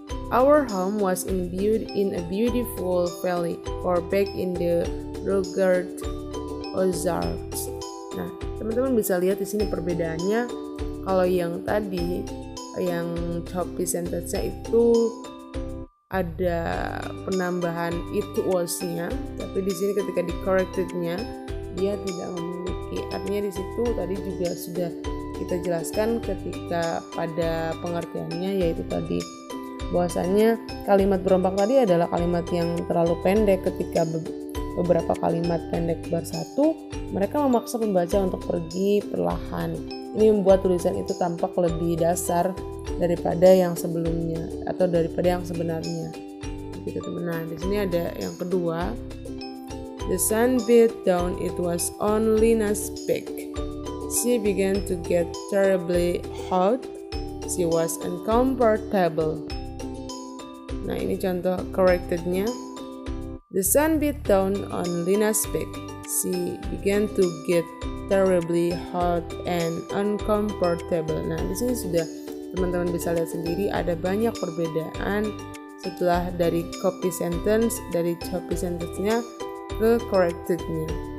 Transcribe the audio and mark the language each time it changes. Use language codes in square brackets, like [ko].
[en] Our home was in a beautiful valley, far back in the rugged Ozarks. [id] Nah, teman-teman bisa lihat di sini perbedaannya. Kalau yang tadi, yang choppy sentence-nya itu ada penambahan [en] it was- [id] nya, tapi di sini ketika di corrected-nya dia tidak memiliki. Artinya di situ tadi juga sudah kita jelaskan ketika pada pengertiannya, yaitu tadi bahwasanya kalimat berombak tadi adalah kalimat yang terlalu pendek. Ketika beberapa kalimat pendek bersatu, mereka memaksa pembaca untuk pergi perlahan. Ini membuat tulisan itu tampak lebih dasar daripada yang sebelumnya atau daripada yang sebenarnya. Gitu teman. Nah, di sini ada yang kedua. [en] The sun beat down. It was on Lina's back. She began to get terribly hot. She was uncomfortable. [id] Nah, ini contoh corrected-nya. [en] The sun beat down on Lina's back. She began to get terribly hot and uncomfortable. [id] Nah, di sini sudah teman-teman bisa lihat sendiri ada banyak perbedaan setelah dari copy sentence-nya ke corrected-nya.